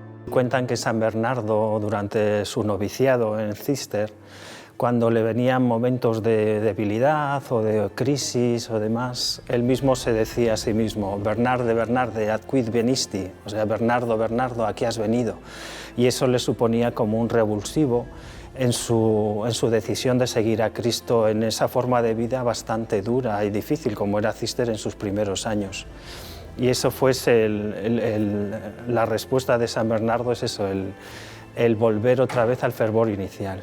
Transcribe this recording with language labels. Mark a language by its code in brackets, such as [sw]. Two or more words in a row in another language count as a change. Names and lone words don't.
[es] Cuentan que San Bernardo, durante su noviciado en Císter, cuando le venían momentos de debilidad o de crisis o demás, él mismo se decía a sí mismo: [la] Bernarde, Bernarde, ad quid venisti, [es] o sea, Bernardo, Bernardo, ¿a qué has venido? Y eso le suponía como un revulsivo en su decisión de seguir a Cristo en esa forma de vida bastante dura y difícil como era Císter en sus primeros años. Y eso fue la respuesta de San Bernardo, es eso, el volver otra vez al fervor inicial.